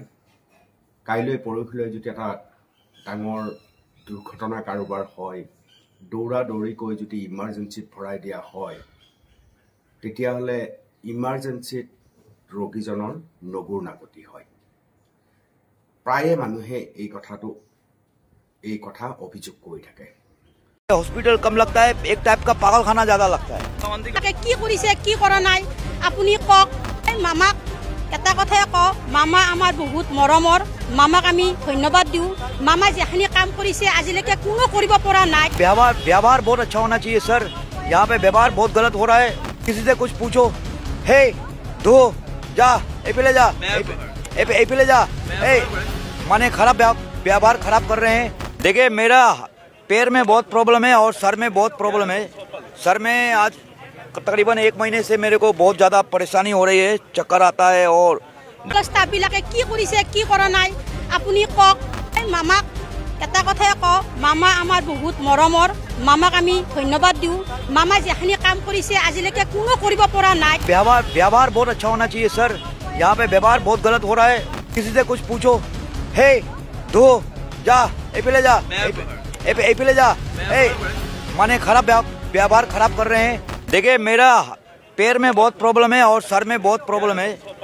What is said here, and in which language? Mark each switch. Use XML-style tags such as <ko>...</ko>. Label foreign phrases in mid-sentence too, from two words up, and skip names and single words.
<as>কাইলৈ পৰহিলৈ যদি এটা ডাঙৰ দুৰ্ঘটনা কাৰোবাৰ হয়, দৌৰা দৌৰিকৈ যদি ইমাৰ্জেঞ্চিত ভৰাই দিয়া হয়, তেতিয়াহ'লে ইমাৰ্জেঞ্চিত ৰোগীজনৰ নগুৰ নাগতি হয়। প্ৰায়ে মানুহে এই কথা অভিযোগ কৰি থাকে।</as> <hi>हॉस्पिटल कम लगता है, एक टाइप का पागल खाना ज्यादा लगता है।</hi> <as>কি কৰিছে কি কৰা নাই আপুনি কওক। মামাক এটা কথাই কওঁ, মামা আমাৰ বহুত মৰমৰ, মামাক আমি ধন্যবাদ দিওঁ। মামা যিখিনি কাম কৰিছে আজিলৈকে কোনো কৰিব পৰা নাই।</as> <hi>व्यवहार बहुत अच्छा होना चाहिए सर, यहाँ पे व्यवहार बहुत गलत हो रहा है। किसी से कुछ पूछो, हे दो जा ले जा ले जा, माने खराब व्यवहार खराब कर रहे हैं। देखिए मेरा पैर में बहुत प्रॉब्लम है और सर में बहुत प्रॉब्लम है। सर में आज तकरीबन 1 महीने से मेरे को बहुत ज्यादा परेशानी हो रही है, चक्कर आता है। और</hi> <as>বিলাকে কি কৰিছে কি কৰা নাই আপুনি কওক। মামাক এটা কথাই কওঁ, মামা আমাৰ বহুত মৰমৰ, মামাক আমি ধন্যবাদ দিওঁ। মামা যিখিনি কাম কৰিছে আজিলৈকে কোনো কৰিব পৰা নাই।</as> <hi>व्यवहार बहुत अच्छा होना चाहिए सर, यहाँ पे व्यवहार बहुत गलत हो रहा है। किसी से कुछ पूछो, हे दो जा ले जा ले जा, माने खराब व्यवहार खराब कर रहे हैं। देखिए मेरा पैर में बहुत प्रॉब्लम है और सर में बहुत प्रॉब्लम है।</hi>